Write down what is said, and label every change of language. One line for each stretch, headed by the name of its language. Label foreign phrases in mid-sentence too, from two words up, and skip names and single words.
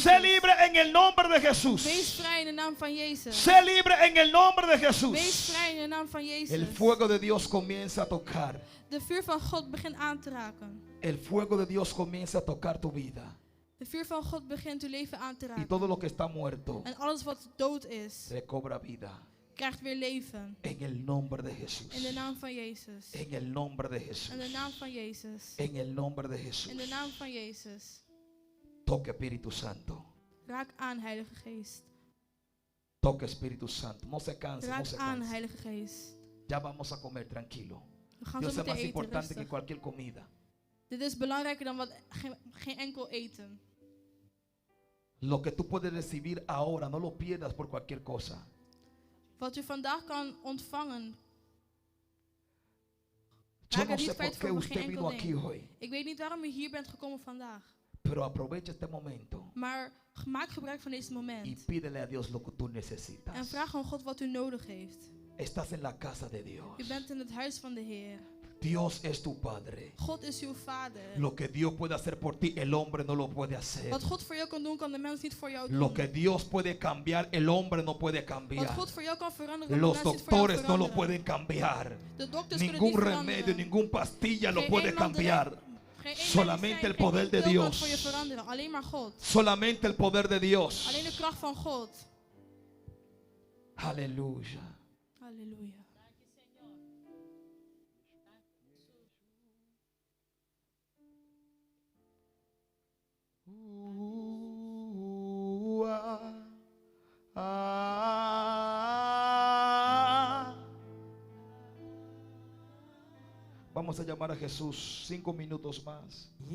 Spanish: Sé libre en el nombre de Jesús.
Dutch: Wees vrij in de naam van Jezus.
Spanish: Sé libre en el nombre de
Dutch: Wees
Spanish: Jesús.
Dutch: vrij in de naam van Jezus.
Spanish: El fuego de Dios comienza a tocar.
Dutch: De vuur van God begint aan te raken.
Spanish: El fuego de Dios comienza a tocar tu vida.
Dutch: De vuur van God begint uw leven aan te
Spanish: Y
Dutch: raken.
Spanish: todo lo que está muerto
Dutch: En alles wat dood is,
Spanish: recobra vida.
Dutch: krijgt weer leven.
Spanish: En el nombre de Jesús.
Dutch: In de naam van Jezus.
Spanish: En el nombre de Jesús.
Dutch: In de naam van Jezus.
Spanish: En el nombre de Jesús.
Dutch: In de naam van Jezus.
Spanish: Toque Espíritu Santo.
Dutch: Raak aan, Heilige Geest.
Spanish: Toque Espíritu Santo. No se canse, no
Dutch: Raak
Spanish: se
Dutch: aan,
Spanish: canse.
Dutch: Heilige Geest.
Spanish: Ya vamos a comer tranquilo.
Dutch: We gaan
Spanish: Dios
Dutch: zo
Spanish: es
Dutch: meteen
Spanish: más
Dutch: eten,
Spanish: importante que
Dutch: rustig.
Spanish: cualquier comida.
Dutch: Dit is belangrijker dan geen enkel eten.
Spanish: Lo que tú puedes recibir ahora, no lo pierdas por cualquier cosa.
Dutch: Wat u vandaag kan ontvangen,
Spanish: Yo
Dutch: raak
Spanish: no
Dutch: er
Spanish: sé
Dutch: niet
Spanish: por
Dutch: kwijt
Spanish: qué
Dutch: voor
Spanish: usted
Dutch: geen
Spanish: vino
Dutch: enkel
Spanish: aquí
Dutch: ding.
Spanish: hoy,
Dutch: Ik weet niet waarom u hier bent gekomen vandaag.
Spanish: pero aprovecha este momento
Dutch: Maar maak gebruik van deze
Spanish: y
Dutch: moment.
Spanish: pídele a Dios lo que tú
Dutch: En
Spanish: necesitas.
Dutch: vraag aan God wat u nodig heeft.
Spanish: Estás en la casa de Dios.
Dutch: U bent in het huis van de Heer.
Spanish: Dios es tu Padre.
Dutch: God is uw vader.
Spanish: Lo que Dios puede hacer por ti, el hombre no lo puede hacer.
Dutch: Wat God voor jou kan doen, kan de mens niet voor jou doen.
Spanish: Lo que Dios puede cambiar, el hombre no puede
Dutch: Wat
Spanish: cambiar.
Dutch: God voor jou kan veranderen, kan de
Spanish: Los
Dutch: mens niet voor jou
Spanish: doctores no lo
Dutch: veranderen.
Spanish: pueden cambiar.
Dutch: De dokters kunnen
Spanish: Ningún
Dutch: niet
Spanish: remedio,
Dutch: veranderen.
Spanish: ningún pastilla lo
Dutch: Geen
Spanish: puede
Dutch: één man
Spanish: cambiar.
Dutch: Geen één
Spanish: Solamente
Dutch: medicijn,
Spanish: el poder de
Dutch: geen pil kan
Spanish: Dios.
Dutch: voor je veranderen. Alleen maar God.
Spanish: Solamente el poder de Dios.
Dutch: Alleen de kracht van God.
Spanish: Aleluya.
Dutch: Halleluja.
Spanish: Vamos a llamar a Jesús 5 minutos más.